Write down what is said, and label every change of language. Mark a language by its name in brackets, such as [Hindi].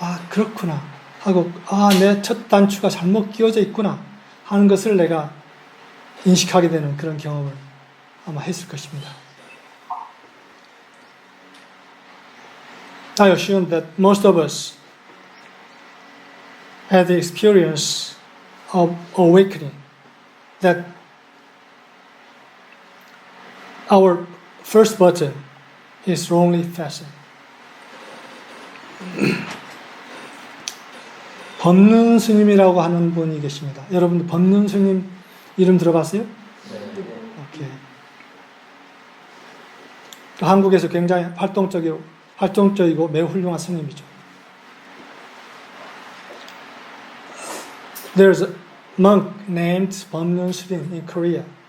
[Korean] 그렇구나 하고 내 첫 단추가 잘못 끼워져 있구나 하는 것을 내가 인식하게 되는 그런 경험을 아마 했을 것입니다. [English] I assume that most of us had the experience of awakening, that our first button is wrongly fashioned. [Korean] 법륜 스님이라고 하는 분이 계십니다. 여러분들 법륜 스님 이름 들어봤어요? [English] 오케이. [Korean] 한국에서 굉장히 활동적이고 매우 훌륭한 스님이죠. [English] There's a monk named 법륜 스님 in Korea.